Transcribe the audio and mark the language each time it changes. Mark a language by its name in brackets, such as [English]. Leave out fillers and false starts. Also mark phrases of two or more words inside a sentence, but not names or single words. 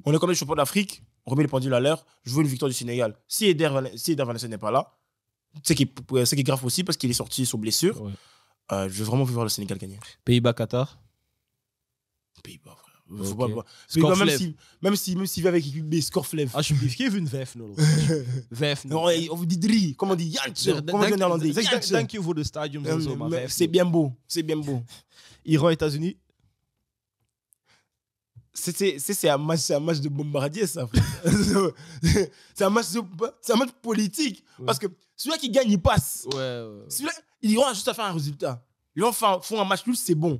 [French] On est comme les champions d'Afrique, on remet les pendules à l'heure, je veux une victoire du Sénégal. Si Eder Valencia n'est pas là, c'est qui est grave aussi parce qu'il est sorti sur blessure, Ouais. je veux vraiment voir le Sénégal gagner. Pays-Bas-Qatar. Pays-Bas, frère. Faut Ok. pas. Mais quand Scorflev. même s'il vit avec équipe B, Scorflev. [Dutch] Alsjeblieft, geef een vijf nul. Vijf [French] Non, [Dutch] nul. [French] on vous dit drie. Comment on dit Jantje. Comment on dit en néerlandais Jantje. [Dutch] Dank je voor de stadiums en zo, maar vijf [French] C'est [Dutch] nul. [French] bien beau. C'est bien beau. Iran, États-Unis. C'est un match de bombardier, ça. Frère. c'est un match politique. Ouais. Parce que celui qui gagne, il passe. Ouais. Celui-là, ils iront juste à faire un résultat. Ils font un match nul, c'est bon.